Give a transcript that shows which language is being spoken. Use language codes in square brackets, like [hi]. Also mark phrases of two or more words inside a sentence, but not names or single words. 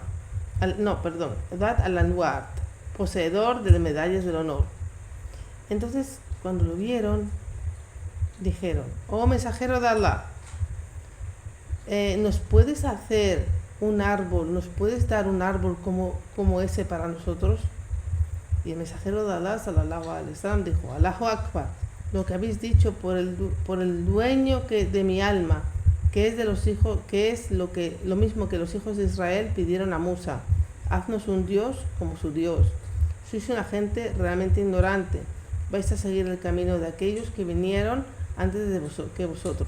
[es] Dhat al-Anwar, poseedor de medallas del honor. Entonces, cuando lo vieron, dijeron: oh mensajero de Allah, ¿nos puedes hacer un árbol, nos puedes dar un árbol como ese para nosotros? Y el mensajero de Allah [ar] صلى الله عليه وسلم [es] dijo: [ar] الله أكبر, [es] lo que habéis dicho por el dueño de mi alma, que es de los hijos, que es lo mismo que los hijos de Israel pidieron a Musa: haznos un Dios como su Dios. Sois una gente realmente ignorante, vais a seguir el camino de aquellos que vinieron antes de vosotros.